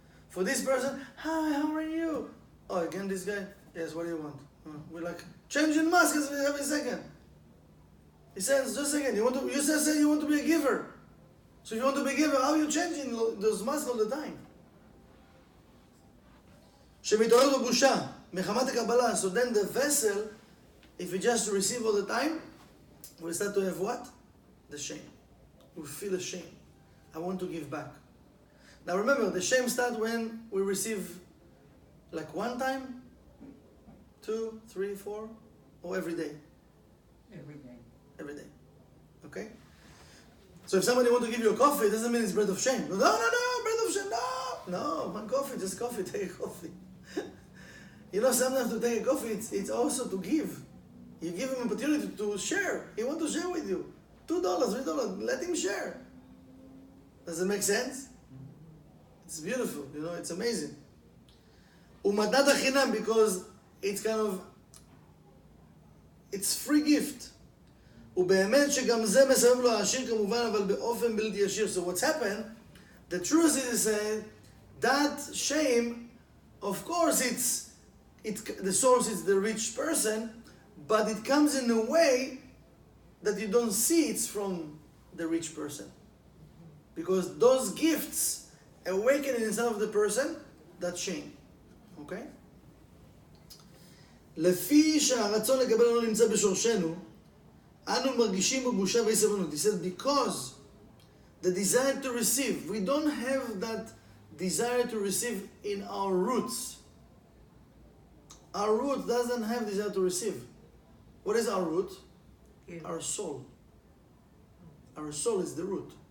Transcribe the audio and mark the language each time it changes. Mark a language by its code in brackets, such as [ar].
[en] For this person, hi, how are you? Oh, again this guy? Yes, what do you want? We're like, change in masks every second. He says, just a second, you said you want to be a giver. So if you want to be a giver, how are you changing those masks all the time? [he] שמתעורר בבושה, מחמת הקבלה. [en] So then the vessel, if we just receive all the time, we start to have what? The shame. We feel ashamed. I want to give back. Now remember, the shame starts when we receive like one time, 2, 3, 4, or every day. Every day. Every day. Okay? So if somebody wants to give you a coffee, it doesn't mean it's bread of shame. No, bread of shame, no. No, one coffee, just coffee, take a coffee. Sometimes to take a coffee, it's also to give. You give him an opportunity to share. He wants to share with you. $2, $3, let him share. Does it make sense? It's beautiful, it's amazing. [he] ומתנת החינם, [en] because it's it's free gift. [he] ובאמת שגם זה מסבב לו העשיר כמובן, אבל באופן בלתי ישיר. [en] So what's happened, the truth is that shame, of course the source is the rich person, but it comes in a way that you don't see it's from the rich person. Because those gifts awaken inside of the person that shame. Okay? [he] לפי שהרצון לקבל לא נמצא בשורשנו, אנו מרגישים בבושה ואי-סבלנות. [en] He said, because the desire to receive, we don't have that desire to receive in our roots. Our root doesn't have desire to receive. What is our root? Yeah. Our soul. Our soul is the root.